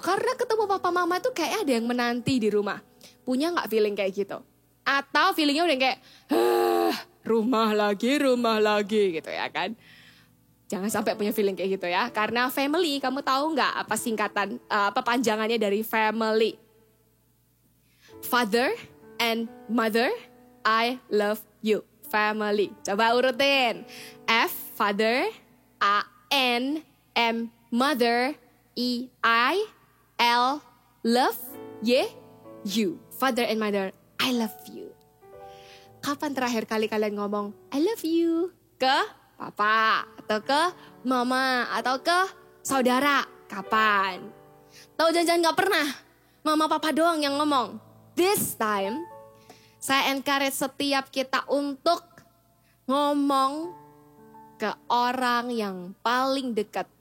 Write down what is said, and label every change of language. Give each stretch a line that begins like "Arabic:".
Indonesian: Karena ketemu papa mama tuh kayak ada yang menanti di rumah. Punya gak feeling kayak gitu? Atau feelingnya udah kayak, rumah lagi gitu ya kan. Jangan sampai punya feeling kayak gitu ya. Karena family, kamu tahu nggak apa singkatan, apa panjangannya dari family?
English: Father and mother, I love you. Family.
Indonesian: Coba urutin.
English: F, father. A, N, M, mother. E, I, L, love. Y, you. Father and mother, I love you.
Indonesian: Kapan terakhir kali kalian ngomong,
English: I love you?
Indonesian: Ke papa, atau ke mama, atau ke saudara. Kapan? Tahu jangan gak pernah. Mama papa doang yang ngomong. This time, saya encourage setiap kita untuk ngomong ke orang yang paling dekat.